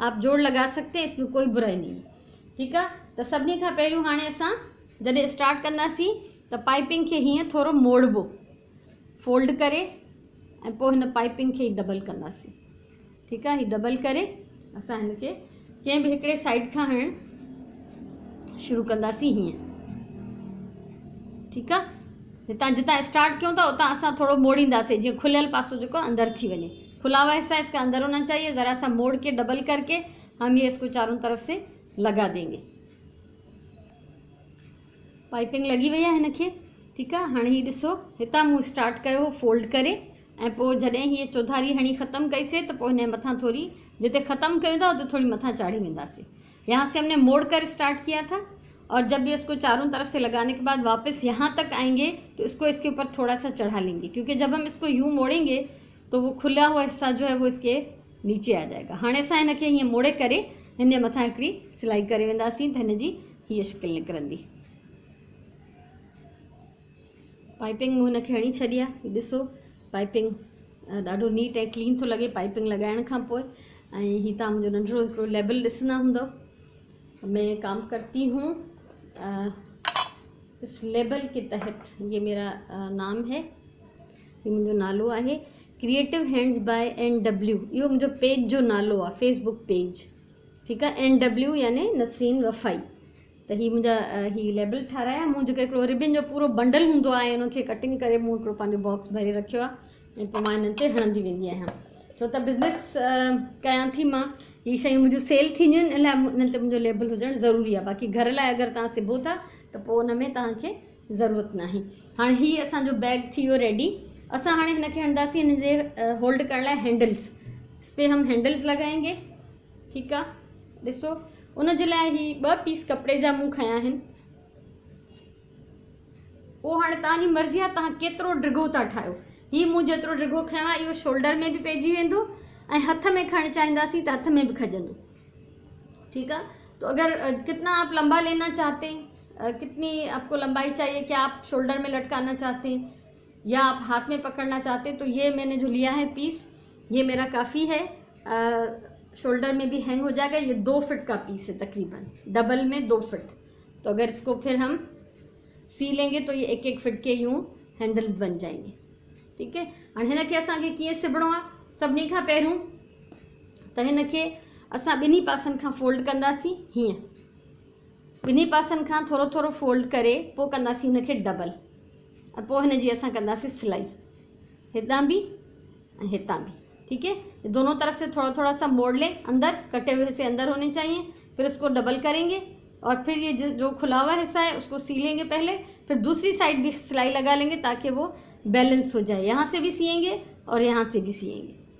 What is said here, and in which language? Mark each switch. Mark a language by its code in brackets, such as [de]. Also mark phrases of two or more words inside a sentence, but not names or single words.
[hi] आप जोड़ लगा सकते हैं, इसमें कोई बुराई नहीं है। ठीक है, [sd] तो सभिनी खां पहिरियों हाणे असां जॾहिं स्टार्ट कंदासीं त पाइपिंग खे हीअं थोरो मोड़बो, फोल्ड करे ऐं पोइ हिन पाइपिंग खे डबल कंदासीं। ठीकु आहे, हीअ डबल करे असां हिनखे कंहिं बि हिकिड़े साइड खां हणणु शुरू कंदासीं हीअं। ठीकु आहे, हितां जितां स्टार्ट कयूं था उतां असां थोरो मोड़ींदासीं जीअं खुलियल पासो जेको अंदर थी वञे। [hi] खुला हुआ हिस्सा इसका अंदर होना चाहिए। ज़रा सा मोड़ के डबल करके हम ये इसको चारों तरफ से लगा देंगे। [sd] पाइपिंग लगी वई आहे हिनखे। ठीकु आहे, हाणे हीअ ॾिसो हितां मूं स्टार्ट कयो फोल्ड करे ऐं पोइ जॾहिं हीअ चौधारी हणी ख़तमु कईसीं त पोइ हिन मथां थोरी जिते ख़त्म कयूं था उते थोड़ी मथां चाढ़ी वेंदासीं। [hi] यहाँ से हमने मोड़ कर स्टार्ट किया था और जब ये इसको चारों तरफ से लगाने के बाद वापस यहाँ तक आएंगे तो इसको इसके ऊपर थोड़ा सा चढ़ा लेंगे, क्योंकि जब हम इसको यूँ मोड़ेंगे तो वो खुला हुआ हिस्सा जो है वो इसके नीचे आ जाएगा। [sd] हाणे असां हिनखे हीअं मोड़े करे हिन मथां हिकिड़ी सिलाई करे वेंदासीं त हिन जी हीअ शिकिल निकिरंदी। पाइपिंग मूं हिनखे हणी छॾी आहे। हीअ ॾिसो पाइपिंग ॾाढो नीट ऐं क्लीन थो लॻे पाइपिंग लॻाइण खां पोइ। ऐं हीअ तव्हां मुंहिंजो नंढिड़ो हिकिड़ो लेबल ॾिसंदा हूंदव। [hi] मैं काम करती हूँ इस लेबल के तहत, ये मेरा नाम है, ये [sd] मुंहिंजो नालो आहे [hi] क्रिएटिव हैंड्स बाय NW। [sd] इहो मुंहिंजो पेज जो नालो आहे, फेसबुक पेज। ठीकु आहे, NW यानी नसरीन वफ़ाई। त हीअ मुंहिंजा हीअ लेबल ठाराया। मूं जेको हिकिड़ो रिबिन जो पूरो बंडल हूंदो आहे उनखे कटिंग करे मूं हिकिड़ो पंहिंजो बॉक्स भरे रखियो आहे ऐं पोइ मां हिननि ते हणंदी वेंदी आहियां। छो त बिज़नेस कयां थी मां, हीअ शयूं मुंहिंजूं सेल थींदियूं आहिनि, इन लाइ हिननि ते मुंहिंजो लेबल हुजणु ज़रूरी आहे। बाक़ी घर लाइ अगरि तव्हां सिबो था त पोइ उन में तव्हांखे ज़रूरत न आहे। हाणे हीअ असांजो बैग थी वियो रेडी। असां हाणे हिनखे हणंदासीं हिन जे होल्ड करण लाइ हैंडल्स। [hi] इस पे हम हैंडल्स लगाएंगे। [sd] ठीकु आहे, ॾिसो उन जे लाइ ही 2 पीस कपिड़े जा मूं खया आहिनि। पोइ हाणे तव्हांजी मर्ज़ी आहे तव्हां केतिरो ड्रिगो था ठाहियो। हीअ मूं जेतिरो ड्रिगो खयो आहे इहो शोल्डर में बि पइजी वेंदो ऐं हथ में खणणु चाहींदासीं त हथ में भी खजंदो। [hi] ठीक है, तो अगर कितना आप लंबा लेना चाहते हैं, कितनी आपको लंबाई चाहिए, क्या आप शोल्डर में लटकाना चाहते हैं या आप हाथ में पकड़ना चाहते हैं, तो ये मैंने जो लिया है पीस ये मेरा काफ़ी है। शोल्डर में भी हैंग हो जाएगा। ये 2 फीट का पीस है तकरीबन, डबल में 2 फीट। तो अगर इसको फिर हम सी लेंगे तो ये 1-1 फीट के यूँ हैंडल्स बन जाएंगे। ठीक है, [sd] हाणे हिनखे असांखे कीअं सिबणो आहे, सभिनी खां पहिरियों त हिनखे असां ॿिन्ही पासनि खां फोल्ड कंदासीं हीअं। ॿिन्ही पासनि खां थोरो थोरो फोल्ड करे पोइ कंदासीं हिनखे डबल। पोइ हिन जी असां कंदासीं सिलाई, हितां भी ऐं हितां भी। [hi] ठीक है, दोनों तरफ से थोड़ा थोड़ा सा मोड़ लें, अंदर कटे हुए से अंदर होने चाहिए। फिर उसको डबल करेंगे और फिर ये जो खुला हुआ हिस्सा है उसको सी लेंगे पहले, फिर दूसरी साइड भी सिलाई लगा लेंगे ताकि वो बैलेंस हो जाए। यहाँ से भी सिएंगे और यहाँ से भी सिएंगे।